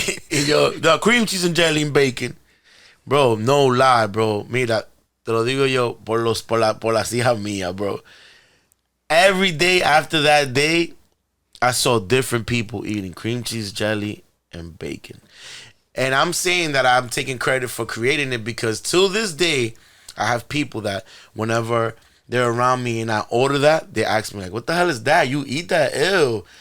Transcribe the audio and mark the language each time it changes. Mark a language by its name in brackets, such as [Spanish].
[Spanish] Y yo, [English] the cream cheese and jelly and bacon. Bro, no lie, bro. [Spanish] Mira, te lo digo yo por las hijas mías, bro. [English] Every day after that day, I saw different people eating cream cheese, jelly, and bacon. And I'm saying that I'm taking credit for creating it because till this day, I have people that whenever they're around me and I order that, they ask me like, what the hell is that? You eat that? Ew.